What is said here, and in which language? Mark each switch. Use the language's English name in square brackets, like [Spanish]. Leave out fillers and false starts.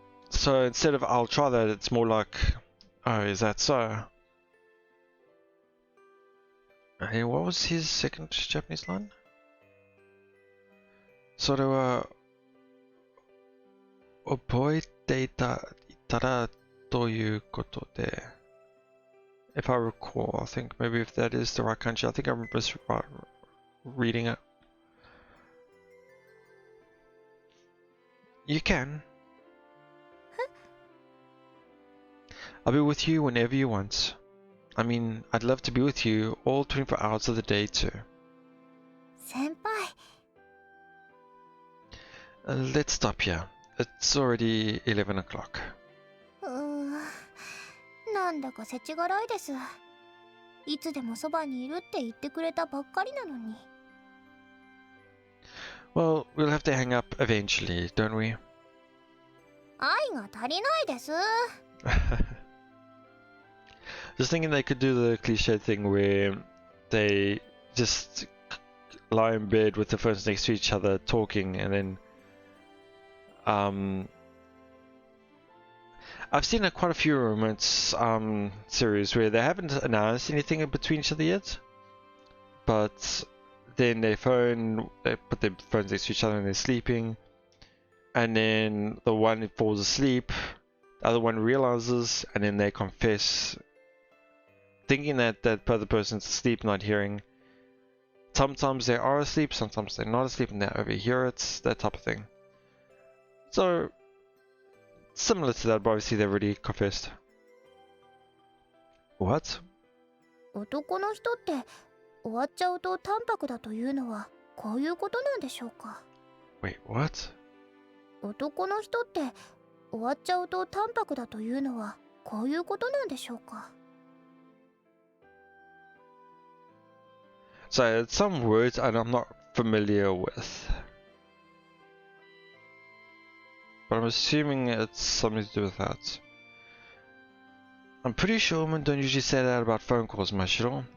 [English] So instead of "I'll try that," it's more like, "Oh, is that so?" And what was his second Japanese line? [Japanese] それは覚えていたらということで。 [English] If I recall, I think maybe if that is the right kanji, I think I remember reading it. You can. I'll be with you whenever you want. I mean, I'd love to be with you all 24 hours of the day too. [Japanese] 先輩。 [English] Let's stop here. It's already 11 o'clock. [Japanese] なんだかせちがらいです。いつでもそばにいるって言ってくれたばっかりなのに。 [English] Well, we'll have to hang up eventually, don't we? [Japanese] 愛が足りないです。 [English] Just thinking they could do the cliche thing where they just lie in bed with the phones next to each other talking, and then I've seen quite a few romance series where they haven't announced anything between each other yet, but then they put their phones next to each other and they're sleeping, and then the one falls asleep, The other one realizes, and then they confess, thinking that that other person's asleep, not hearing. Sometimes they are asleep, sometimes they're not asleep, and they overhear it, that type of thing. So, similar to that, but obviously they've already confessed. What? [Japanese] 男の人って終わっちゃうと淡白だというのはこういうことなんでしょうか。 [English] Wait, what? [Japanese] 男の人って終わっちゃうと淡白だというのはこういうことなんでしょうか。 [English] So, it's some words I'm not familiar with. But I'm assuming it's something to do with that. I'm pretty sure women don't usually say that about phone calls, Mashiro.